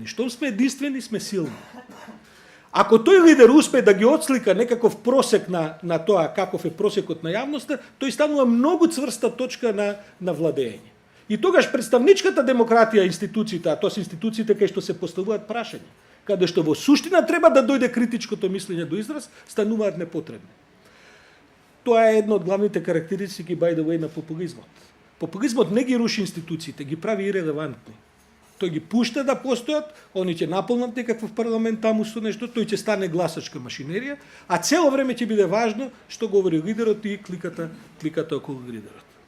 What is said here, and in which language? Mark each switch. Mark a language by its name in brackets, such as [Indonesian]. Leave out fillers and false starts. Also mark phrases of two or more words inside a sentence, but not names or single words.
[Macedonian] Штом сме единствени, сме силни. Ако тој лидер успее да ги отслика некаков просек на тоа каков е просекот на јавноста, тој станува многу цврста точка на владење. И тогаш представничката демократија, институциите, а тоа се институциите кај што се поставуваат прашања, каде што во суштина треба да дојде критичкото мислење до израз, стануваат непотребни. Тоа е една од главните карактеристики, [English] by the way, [Macedonian] на популизмот. Популизмот не ги руши институциите, ги прави ирелевантни. Тој ги пушта да постојат, они ќе наполнат некаков парламент таму со нешто, тој ќе стане гласачка машинерија, а цело време ќе биде важно што говори лидерот и кликата околу лидерот.